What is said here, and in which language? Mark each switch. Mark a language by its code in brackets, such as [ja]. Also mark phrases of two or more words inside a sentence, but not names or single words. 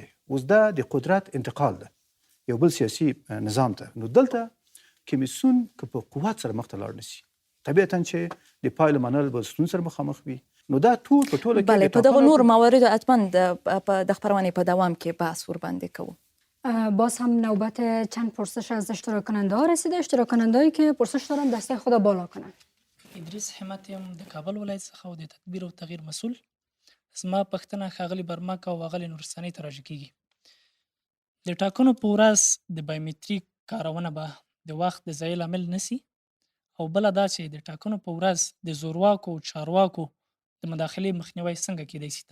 [ps] اوس دا د قدرت انتقال ده یو بل سیاسي نظام ته. نو دلته کمیسیون که په قوت سره مخ ته لاړ نشي طبیعتا چې د پایلو منل به ستونزې سره مخامخ وي. نو دا ټول په ټوله کې بله په دغه نور مواردو حتما د خبرونې په دوام کې بحث ورباندې کوو. [fa] باز هم نوبت چند پرسش از اشتراک کننده ها رسیده. اشتراک کننده هایی که پرسش دارن دسته خود بالا کنن. [ps] ادریس حمت یم د کابل ولایت څخه او د تدبیر او تغییر مسؤل. زما پښتنه ښاغلي برمک او ښاغلي نورستاني ته راجع کیږي. د ټاکنو په ورځ د بایومټریک کارونه به د وخت د ضایع لامل نسی او بله دا چې د ټاکنو په ورځ د زورواکو او چارواکو د مداخلې مخنیوی څنګه کیدای شي؟